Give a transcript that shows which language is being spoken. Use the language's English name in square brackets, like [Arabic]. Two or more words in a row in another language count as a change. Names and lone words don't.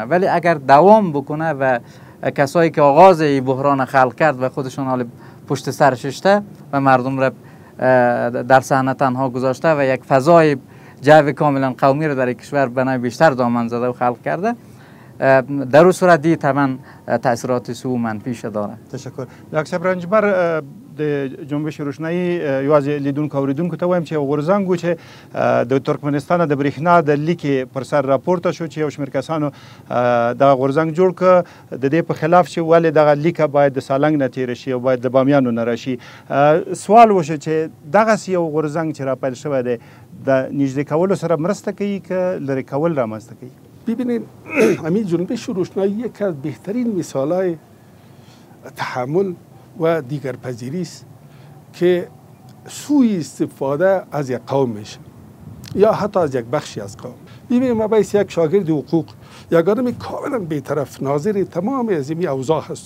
[Persian] ولی اگر دوام بکنه و کسایی که آغاز این بحران خلق کرد و خودشون حال پشت سر ششته و مردم را در صحنه تنها گذاشته و یک فضای جو کاملا قومی را در کشور بنای بیشتر دامن زده و خلق کرده، در اون صورت دی طبعا تاثیرات سو منفیش داره. تشکر. [Pashto] دکتر رنجبر د جنبش روشنایی یو از لیدونکو اوریدونکو ته وایم چې غورځنګ و چې د ترکمنستان د برېښنا د لیکې پر سر راپورته شو چې یو شمېر کسانو دغه غورځنګ جوړ کړ د دې په خلاف چې ولې دغه لیکه باید د سالنګ نه تېره شي او باید د بامیانو نه راشي. سوال وشو چې دغسې یو غورځنګ چې راپیل شوی دی د نږدې کولو سره مرسته کوي که لرې کول رامنځته کوي؟ [Persian] ببینید همین جنبش روشنایی یکی از بهترین مثالهای تحمل و دیگر پذیری است که سوء استفاده از یک قوم میشه یا حتی از یک بخشی از قوم. ببینید ما باید یک شاگرد حقوق، یک آدم کاملا بی‌طرف ناظر تمام از این اوضاع هست.